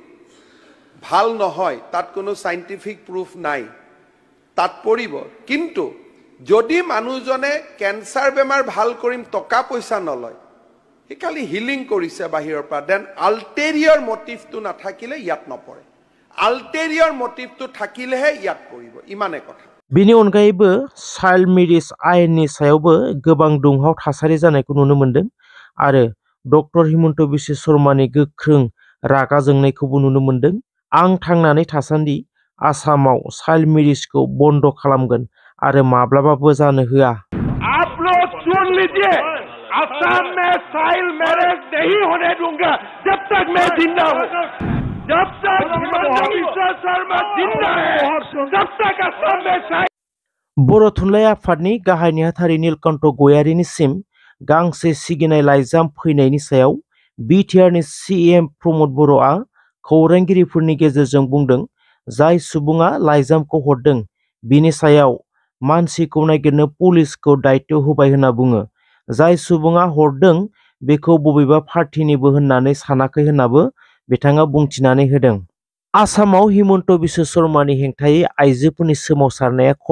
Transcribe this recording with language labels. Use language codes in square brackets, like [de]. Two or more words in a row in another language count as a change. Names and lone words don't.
[as] ভাল নহয় তাত কোনো [en] scientific proof [as] নাই তাত পৰিব কিন্তু যদি মানুহজনে কেঞ্চাৰ বেমাৰ ভাল কৰিম টকা পইচা নলয় হি খালি হিলিং কৰিছে বাহিৰৰ পৰা দেন [en] ulterior motive [as] নাথাকিলে ইয়াত নপৰে [en] ulterior motive [as] থাকিলেহে ইয়াত পৰিব ইমানে কথা [brx] बेनि अनगायैबो [en] child marriage [brx] आयेननि सायावबो गोबां दुंहाव थासारि जानायखौ नुनो मोनदों आरो डक्टर हिमन्त बिश्व शर्मानि गोख्रों रागा जोंनायखौबो नुनो मोनदों आं थांनानै थासान्दि आसामाव [en] child marriage [brx] बन्द खालामगोन आरो माब्लाबाबो जानो होआ [hi] आप लोग सुन लीजिए असम में [en] child marriage [hi] नहीं होने दूंगा जब तक मैं जिंदा हूँ जब तक हिमंत बिश्व शर्मा जिंदा है तब तक असम में [brx] बर' थुनलाइ आफादनि गाहाय नेहाथारि नीलकण्ठ गयारीनिसिम गांसे सिगिनाय लाइजाम फैनायनि सायाव बिटिआरनि सीएम प्रमोद बर'आ खौरांगिरिफोरनि गेजेरजों बुंदों जाय सुबुङा लाइजामखौ हरदों बिनि सायाव मानसिखौ नागिरनो पुलिसखौ दायित्व होबाय होनना बुङो जाय सुबुङा हरदों बेखौ बबेबा पार्टीनिबो होननानै सानाखै होननाबो बिथाङा बुंथिनानै होदों आसामाव हिमन्त बिश्व शर्मानि हेंथायै आइजोफोरनि सोमावसारनाया खम